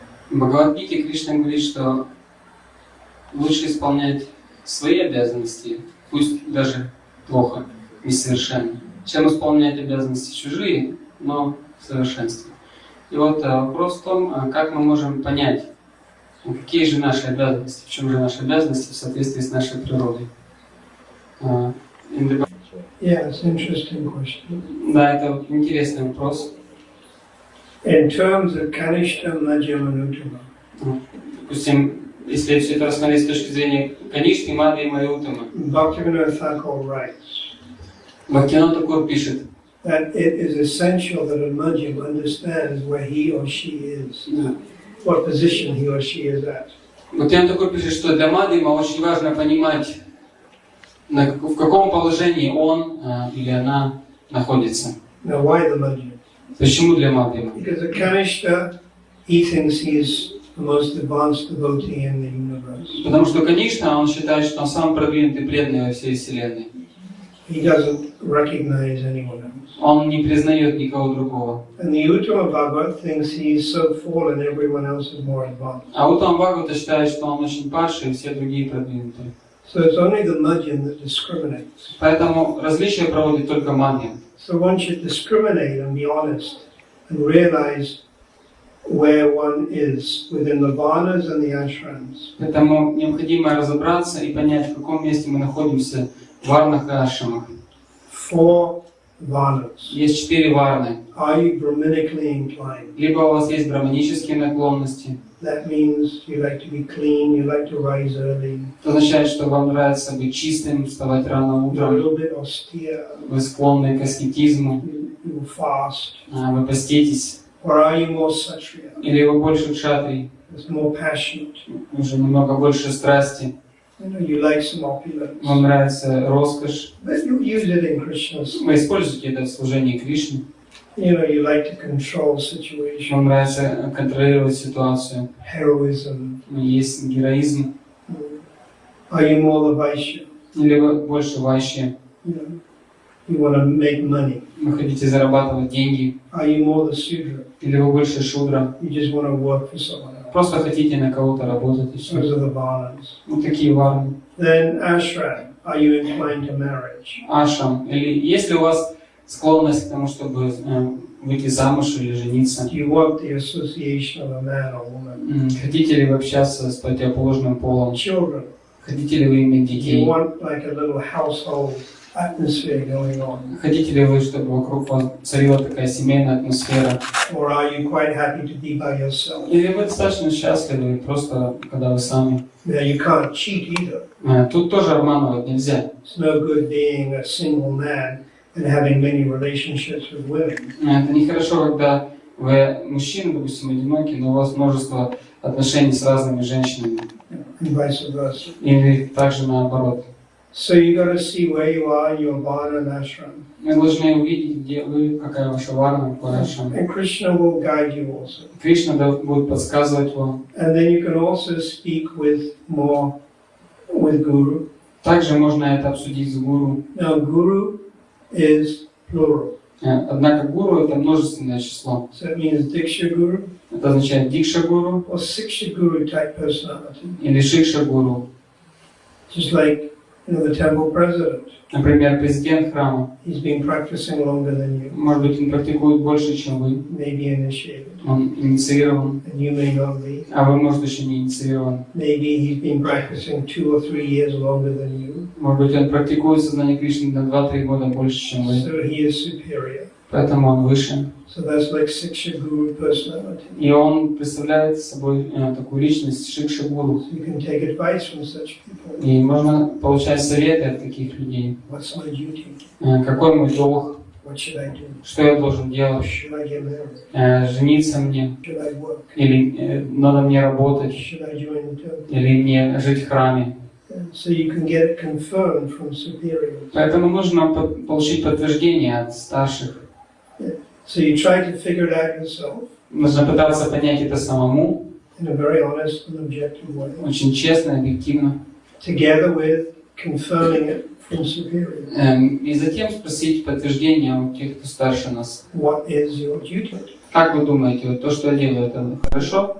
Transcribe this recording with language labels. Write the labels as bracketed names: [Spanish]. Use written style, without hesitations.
[Russian] В Бхагавад-гите Кришна говорит, что лучше исполнять свои обязанности, пусть даже плохо, несовершенно, чем исполнять обязанности чужие, но в совершенстве. И вот вопрос в том, как мы можем понять, какие же наши обязанности, в чем же наши обязанности в соответствии с нашей природой. [English] Yeah, it's an interesting question. [Russian] Да, это интересный вопрос. [English] In terms of Kanishta, Madhyama, and Uttama, [Russian] Допустим, если все это рассмотреть с точки зрения Каништы, Мадхьямы и Уттамы, [English] Bhaktivinoda Thakur writes [Russian] Бхактивинода Тхакур пишет, [English] that it is essential that a Madhyam understands where he or she is, what position he or she is at. [Russian] Бхактивинода Тхакур пишет, что для Мадхьяма очень важно понимать, в каком положении он или она находится. [English] Now, why the Madhyam? [Russian] Почему для Мадхьяма? [English] Because a Kanishta, he thinks he is the most advanced devotee in the universe. [Russian] Потому что, конечно, он считает, что он самый продвинутый преданный во всей Вселенной. [English] He doesn't recognize anyone else. [Russian] Он не признает никого другого. [English] And the Uttama Bhagavad thinks he is so fallen, everyone else is more advanced. [Russian] А Уттама Бхагавата считает, что он очень падший, и все другие продвинутые. [English] So it's only the Madhyam that discriminates. [Russian] Поэтому различия проводит только Мадхьям. [English] So one should discriminate and be honest and realize where one is within the varnas and the ashrams. [Russian] Поэтому необходимо разобраться и понять, в каком месте мы находимся в варнах и ашрамах. [English] 4 varnas. [Russian] Есть 4 варны. [English] Are you Brahmanically inclined? [Russian] Либо у вас есть браманические наклонности. [English] That means you like to be clean, you like to rise early. [Russian] Это означает, что вам нравится быть чистым, вставать рано [English] You're a [Russian] утром. [English] little bit austere. [Russian] Вы склонны к аскетизму. [English] You fast. [Russian] Вы поститесь. [English] Or are you more sattviya? [Russian] Или вы больше кшатрий. [English] It's more passionate. [Russian] Уже немного больше страсти. [English] You know, you like some opulence. [Russian] Вам нравится роскошь. [English] But you use it in Krishna's. [Russian] Вы используете это в служении Кришне. [English] You know, you like to control situation. [Russian] Вам нравится контролировать ситуацию. [English] Heroism. [Russian] Есть героизм. [English] Are you more the Vaishya? [Russian] Или вы больше вайшья. [English] You know, you want to make money. [Russian] Вы хотите зарабатывать деньги. [English] Are you more the Sudra? [Russian] Или вы больше шудра. [English] You just want to work for someone else. [Russian] Просто хотите на кого-то работать и [English] Those [Russian] все. [English] are the varnas. [Russian] Вот такие варны. [English] Then ashram. Are you inclined to marriage? [Russian] Ашрам. Или есть ли у вас склонность к тому, чтобы выйти замуж или жениться? [English] Do you want the association of a man or woman? [Russian] Хотите ли вы общаться с противоположным полом? [English] Children. [Russian] Хотите ли вы иметь [English] Do you [Russian] детей? [English] want like a little household atmosphere going on? [Russian] Хотите ли вы, чтобы вокруг вас царила такая семейная атмосфера? [English] Or are you quite happy to be by yourself? [Russian] Или вы достаточно счастливы, просто когда вы сами? [English] Now you can't cheat either. [Russian] Тут тоже обманывать нельзя. [English] It's no good being a single man and having many relationships with women. [Russian] Это нехорошо, когда вы мужчина, допустим, одинокий, но у вас множество отношений с разными женщинами. [English] And vice versa. [Russian] Или также наоборот. [English] So you got to see where you are in your varna and ashram. [Russian] Мы должны увидеть, где вы, какая ваша варна, какая ваша. [English] And Krishna will guide you also. [Russian] Кришна будет подсказывать вам. [English] And then you can also speak with Guru. [Russian] Также можно это обсудить с гуру. [English] Now Guru is plural. [Russian] Однако гуру это множественное число. [English] So it means Diksha Guru [Russian] Это означает дикша гуру [English] or Siksha Guru type personality. [Russian] или шикша гуру. [English] Just like, you know, the temple president. [Russian] Например, президент храма. [English] He's been practicing longer than you. [Russian] Может быть, он практикует больше, чем вы. [English] Maybe initiated. [Russian] Он инициирован, [English] And you may not be. [Russian] а вы, может, еще не инициирован. [English] Maybe he's been practicing 2 or 3 years longer than you. [Russian] Может быть, он практикует сознание Кришны на 2-3 года больше, чем вы. [English] So he is superior. [Russian] Поэтому он выше. [English] So that's like Siksha Guru personality. [Russian] И он представляет собой такую личность шикша гуру. [English] So you can take advice from such people. [Russian] И можно получать советы от таких людей. [English] What's my duty? [Russian] Какой мой долг? [English] What should I do? [Russian] Что я должен делать? [English] Should I get married? [Russian] Жениться мне? [English] Should I work? [Russian] Или надо мне работать? [English] Should I join the temple? [Russian] Или мне жить в храме? [English] So you can get it confirmed from superiors. [Russian] Поэтому нужно получить подтверждение от старших. [English] So you try to figure it out yourself [Russian] Нужно пытаться понять это самому, [English] in a very honest and objective way, [Russian] очень честно, объективно. [English] together with confirming it from superiors. [Russian] И затем спросить подтверждение у тех, кто старше нас. [English] What is your duty? [Russian] Как вы думаете, вот то, что я делаю, это хорошо?